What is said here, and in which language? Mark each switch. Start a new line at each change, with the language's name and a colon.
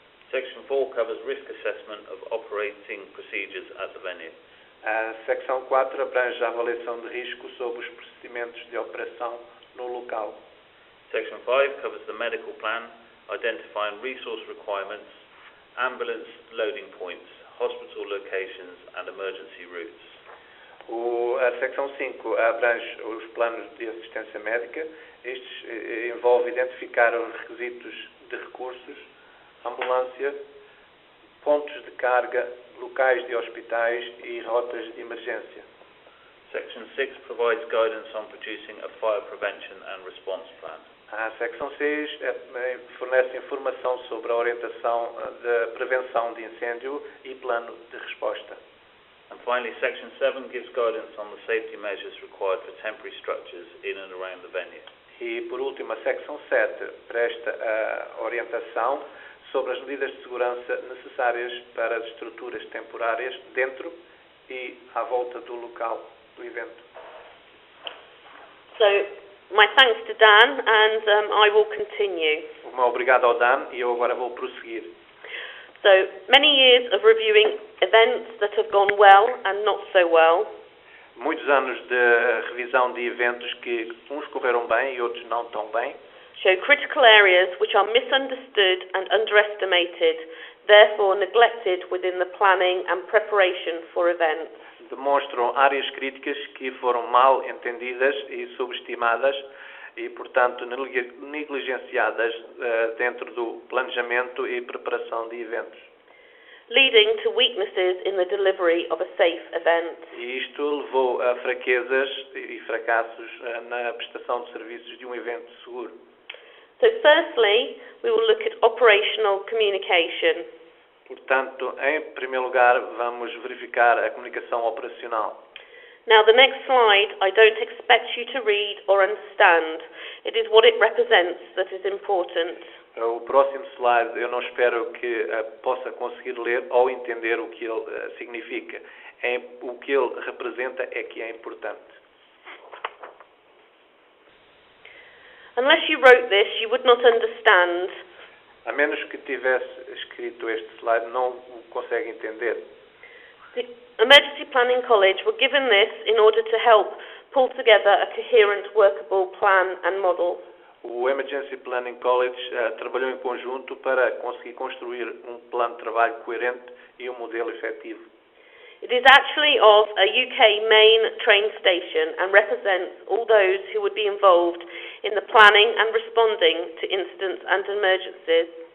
English: Section 4 covers risk assessment of operating procedures at the venue.
Portuguese: A secção 4 abrange a avaliação de risco sobre os procedimentos de operação no local.
English: Section 5 covers the medical plan, identifying resource requirements, ambulance loading points, hospital locations and emergency routes.
Portuguese: A secção 5 abrange os planos de assistência médica. Estes envolvem identificar os requisitos de recursos, ambulância, pontos de carga, locais de hospitais e rotas de emergência.
English: Section 6 provides guidance on producing a fire prevention and response plan.
Portuguese: A secção 6 fornece informação sobre a orientação da prevenção de incêndio e plano de resposta.
English: And finally, Section 7 gives guidance on the safety measures required for temporary structures in and around the venue.
Portuguese: E, por último, a secção 7 presta a orientação sobre as medidas de segurança necessárias para as estruturas temporárias dentro e à volta do local do evento.
English: So, my thanks to Dan, and I will continue.
Portuguese: O meu obrigado ao Dan e eu agora vou prosseguir.
English: So, many years of reviewing events that have gone well and not so well.
Portuguese: Muitos anos de revisão de eventos que uns correram bem e outros não tão bem.
English: Show critical areas which are misunderstood and underestimated, therefore neglected within the planning and preparation for events.
Portuguese: Demonstram áreas críticas que foram mal entendidas e subestimadas e, portanto, negligenciadas dentro do planejamento e preparação de eventos.
English: Leading to weaknesses in the delivery of a safe event.
Portuguese: E isto levou a fraquezas e fracassos na prestação de serviços de um evento seguro.
English: So firstly, we will look at operational communication.
Portuguese: Portanto, em primeiro lugar, vamos verificar a comunicação operacional.
English: Now the next slide I don't expect you to read or understand. It is what it represents that is important.
Portuguese: O próximo slide eu não espero que possa conseguir ler ou entender o que ele significa. O que ele representa é que é importante.
English: Unless you wrote this, you would not understand.
Portuguese: A menos que tivesse escrito este slide, não o consegue entender.
English: The Emergency Planning College were given this in order to help pull together a coherent, workable plan and model.
Portuguese: O Emergency Planning College trabalhou em conjunto para conseguir construir um plano de trabalho coerente e um modelo efetivo.
English: It is actually of a UK main train station and represents all those who would be involved in the planning and responding to incidents and emergencies.